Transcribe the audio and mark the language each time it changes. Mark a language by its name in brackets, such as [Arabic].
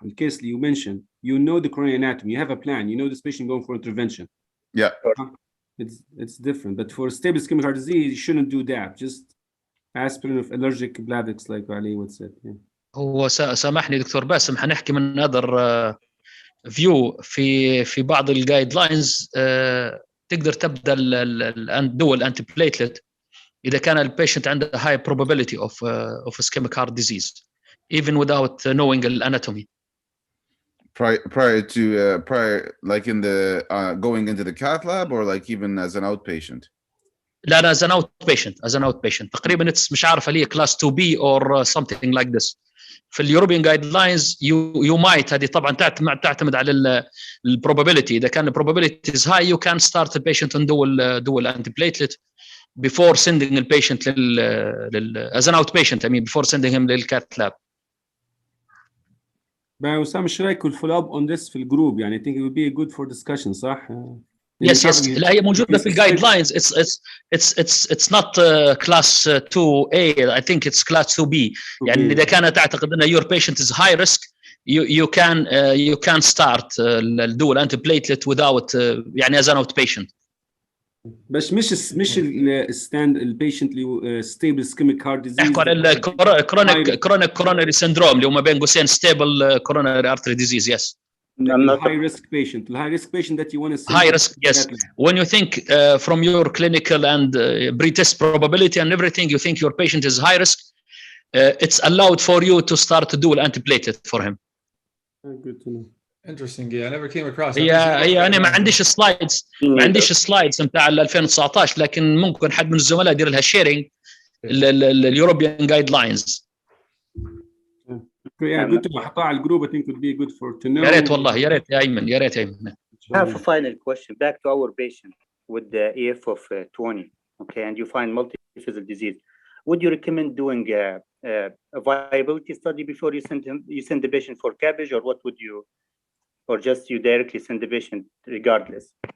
[English] In case you mentioned, you know the coronary anatomy, you have a plan, you know this patient going for intervention. Yeah. It's different. But for stable ischemic heart disease, you shouldn't do that. Just aspirin of allergic Plavix, like Ali would say. Yeah. [Arabic] هو سامحني دكتور باسم، حنحكي من [English] another view [Arabic] في بعض الجايد لاينز. تقدر تبدا الدول انتي بليتلت اذا كان البيشنت عنده [English] high probability of ischemic heart disease, even without knowing anatomy. Prior like in the going into the cath lab, or like even as an outpatient? لا as an outpatient [Arabic] تقريبا مش عارف هل هي [English] class 2B or something like this. [Arabic] في اليوروبيان جايد لاينز [English] you might، [Arabic] هذه طبعا تعتمد على البروبابيلتي. [English] اذا كان البروبابيلتي is high you can start the patient on dual antiplatelet before sending the patient as an outpatient, before sending him [Arabic] للcath lab. وسام ايش رايك الفولو اب [English] on this [Arabic] في الجروب؟ يعني [English] I think it would be good for discussion، [Arabic] صح؟ [English] Yes. [Arabic] لا هي موجودة في الجايد لاينز. [English] It's not class 2A. I think it's class 2B. [Arabic] يعني إذا كانت تعتقد أن [English] your patient is high risk, you can start الدول antiplatelet without [Arabic] يعني [English] as an outpatient. [Arabic] بس مش الستاند البيشنت اللي [English] stable ischemic heart disease. [Arabic] نحكي على [English] chronic coronary syndrome [Arabic] اللي هو ما بين قوسين [English] stable coronary artery disease. Yes. High risk patient that you want to see. High risk, yes. When you think from your clinical and pre-test probability and everything, you think your patient is high risk, it's allowed for you to start to do an antiplatelet for him. Good to know. Interesting. Yeah, I never came across. [Arabic] هي أنا ما عنديش سلايدز نتاع 2019، لكن ممكن حد من الزملاء يدير لها شيرنج اليوروبيان جايد لاينز. [English] Yeah, good to [Arabic] حطها على الجروب. [English] I think would be good for to know. [Arabic] يا ريت والله، يا ريت يا أيمن. [English] I have a final question back to our patient with the EF of 20, okay, and you find multivessel disease. would you recommend doing a viability study before you send the patient for Cabbage, or what would you, or just you directly send the patient regardless?